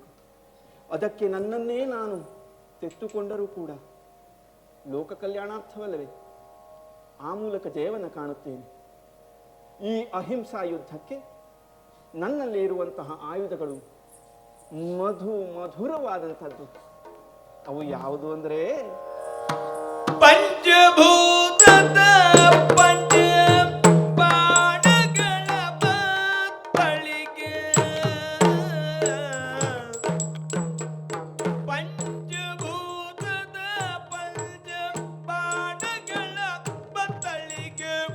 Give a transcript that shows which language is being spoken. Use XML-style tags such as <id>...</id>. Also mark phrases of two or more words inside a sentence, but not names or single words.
<kn>ಅದಕ್ಕೆ ನನ್ನನ್ನೇ ನಾನು ತೆತ್ತುಕೊಂಡರೂ ಕೂಡ ಲೋಕ ಕಲ್ಯಾಣಾರ್ಥವಲ್ಲವೇ? ಆ ಮೂಲಕ ಜಯವನ್ನು ಕಾಣುತ್ತೇನೆ. ಈ ಅಹಿಂಸಾ ಯುದ್ಧಕ್ಕೆ ನನ್ನಲ್ಲಿ ಇರುವಂತಹ ಆಯುಧಗಳು ಮಧುರವಾದಂಥದ್ದು. ಅವು ಯಾವುದು ಅಂದರೆ, ಪಂಚಭೂತದ ಪಂಚ ಬಾಣಗಳ ಬತ್ತಳಿಗೆ, ಪಂಚಭೂತದ ಪಂಚ ಬಾಣಗಳ ಬತ್ತಳಿಗೆ,</kn>